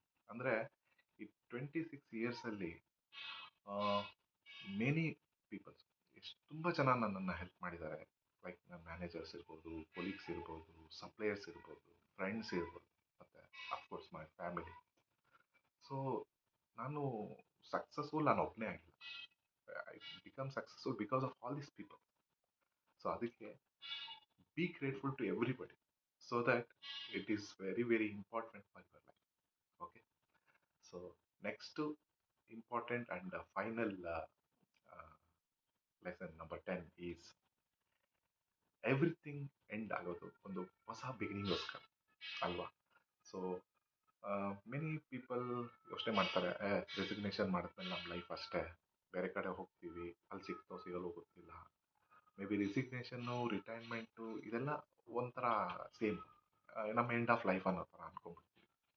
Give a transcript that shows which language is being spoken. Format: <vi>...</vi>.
<kn>ಅಂದರೆ ಈ 26 ಇಯರ್ಸಲ್ಲಿ</kn> <en>many peoples,</en> <kn>ತುಂಬ ಜನ ನನ್ನನ್ನು ಹೆಲ್ಪ್ ಮಾಡಿದ್ದಾರೆ. ಲೈಕ್ ನನ್ನ ಮ್ಯಾನೇಜರ್ಸ್ ಇರ್ಬೋದು, ಕೊಲೀಗ್ಸ್ ಇರ್ಬೋದು, ಸಪ್ಲೈಯರ್ಸ್ ಇರ್ಬೋದು, ಫ್ರೆಂಡ್ಸ್ ಇರ್ಬೋದು, ಮತ್ತು</kn> <en>Of course my family.</en> <kn>ಸೊ ನಾನು ಸಕ್ಸಸ್ಫುಲ್ ನಾನು ಒಬ್ಬನೇ ಆಗಿಲ್ಲ.</kn> <en>I become successful because of all these people.</en> <kn>So ಅದಕ್ಕೆ</kn> <en>Be grateful to everybody, so that it is very very important for your life. Okay. So next important and final uh, lesson number 10 is everything end</en> <kn>ಆಗೋದು ಒಂದು ಹೊಸ ಬಿಗಿನಿಂಗ್ಗೋಸ್ಕರ ಅಲ್ವಾ. So many people ಯೋಚನೆ ಮಾಡ್ತಾರೆ, resignation ಮಾಡಿದ್ಮೇಲೆ ನಮ್ಮ life ಅಷ್ಟೇ, ಬೇರೆ ಕಡೆ ಹೋಗ್ತೀವಿ, ಅಲ್ಲಿ ಸಿಗ್ತೋ ಸಿಗಲ್ಲೋ ಗೊತ್ತಿಲ್ಲ. ಮೇ ಬಿ ರಿಸಿಗ್ನೇಷನ್ನು, ರಿಟೈರ್ಮೆಂಟು ಇದೆಲ್ಲ ಒಂಥರ ಸೇಮ್, ನಮ್ಮ ಎಂಡ್ ಆಫ್ ಲೈಫ್ ಅನ್ನೋ ಥರ ಅನ್ಕೊಂಡ್ಬಿಡ್ತೀವಿ.</kn>